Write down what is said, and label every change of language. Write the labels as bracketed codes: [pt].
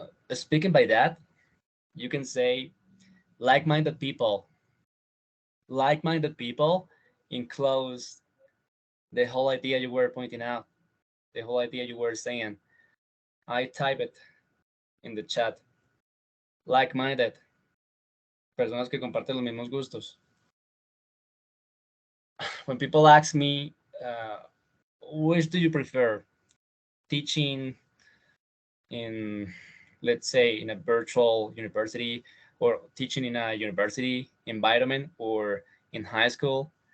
[en] Speaking by that, you can say like-minded people. Like-minded people enclose the whole idea you were pointing out, the whole idea you were saying. I type it in the chat. [es] Like-minded, personas que comparten los mismos gustos. [en] When people ask me, which do you prefer, teaching in, let's say, in a virtual university, or teaching in a university environment, or in high school?